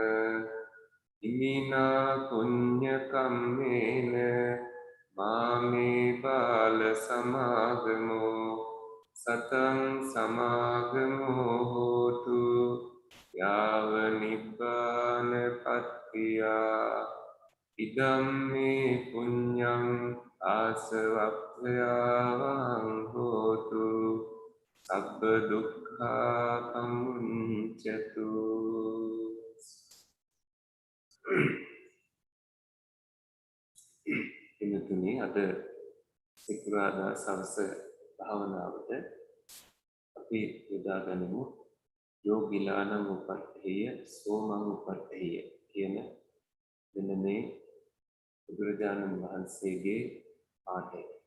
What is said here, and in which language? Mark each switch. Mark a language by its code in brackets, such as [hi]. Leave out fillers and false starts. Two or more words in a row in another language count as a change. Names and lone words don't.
[pi] इमिना पुण्यकम्मेन मामे बाल समागमो सतं समागमो होतु याव निब्बानपत्तिया इदं मे पुण्यं आसवभ्यावं होतु सब्ब दुःखापमुञ्चतु [si] ඉන්නතුනි අද සිකුරාදා සවස භාවනාවට අපි යොදාගනිමු [pi] යෝගිලානං උපට්ඨේය සෝමං උපට්ඨේය [si] කියන මෙන්න මේ බුදුරජාණන් වහන්සේගේ පාඨය.